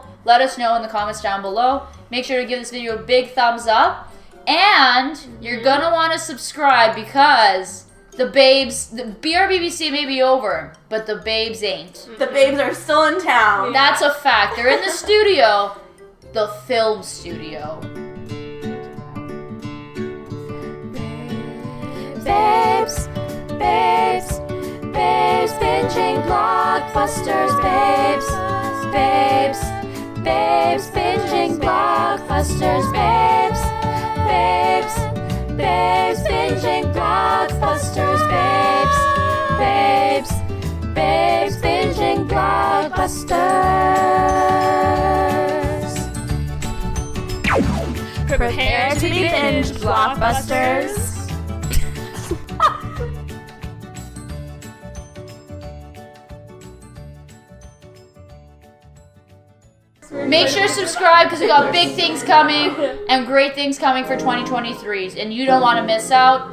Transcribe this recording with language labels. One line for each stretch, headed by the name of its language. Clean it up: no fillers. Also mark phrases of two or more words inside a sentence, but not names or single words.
English: Let us know in the comments down below. Make sure to give this video a big thumbs up. And you're gonna want to subscribe because the BRBBC may be over, but the babes ain't. The babes are still in town. That's a fact. They're in the studio, the film studio. Babes, babes, babes, binging blockbusters, babes, babes, babes, binging blockbusters, babes, babes, babes, binging blockbusters, babes, babes, babes, binging blockbusters. Prepare to be binge blockbusters. Make sure to subscribe because we got big things coming and great things coming for 2023, and you don't want to miss out.